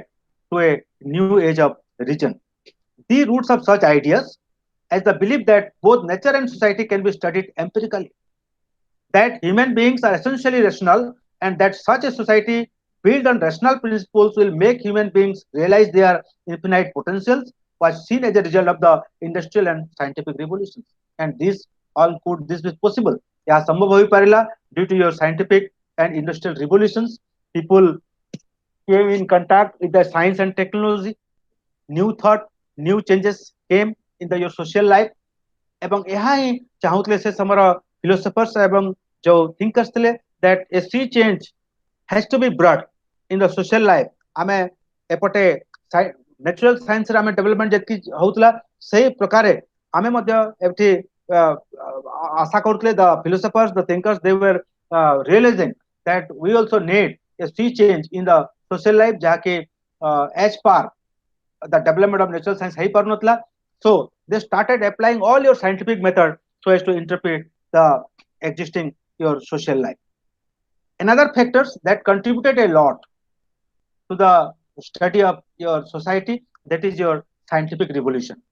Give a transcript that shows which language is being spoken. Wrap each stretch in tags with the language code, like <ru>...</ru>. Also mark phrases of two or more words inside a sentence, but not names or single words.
<en>to a new age of reason the roots of such ideas as the belief that both nature and society can be studied empirically that human beings are essentially rational and that such a society built on rational principles will make human beings realize their infinite potentials was seen as a result of the industrial and scientific revolutions. And this all could this be possible? Yeah,</en> <or>ସମ୍ଭବ ହୋଇ ପାରିଲା</or> <en>due to your scientific and industrial revolutions. People came in contact with the science and technology. New thought, new changes came in the your social life.</en> <or>ଏବଂ ଏହା ହିଁ ଚାହୁଁଥିଲେ ସେ ସମୟର ଫିଲୋସଫର୍ସ ଏବଂ ଯୋଉ ଥିଙ୍କର୍ସ ଥିଲେ</or> <en>that a sea change has to be brought in the social life</en> <or>ଆମେ ଏପଟେ</or> <en>natural science</en> <or>ରେ ଆମେ ଡେଭଲପମେଣ୍ଟ ଯେତିକି ହଉଥିଲା ସେଇ ପ୍ରକାରେ ଆମେ ମଧ୍ୟ ଏଠି ଆଶା କରୁଥିଲେ</or> <en>the philosophers the thinkers they were realizing that we also need a sea change in the social life ଯାହାକି as per the development of natural science</en> <or>ହେଇ ପାରୁନଥିଲା</or> <en>so they started applying all your scientific method so as to interpret the existing your social life another factors that contributed a lot to the study of your society that is your scientific revolution</en>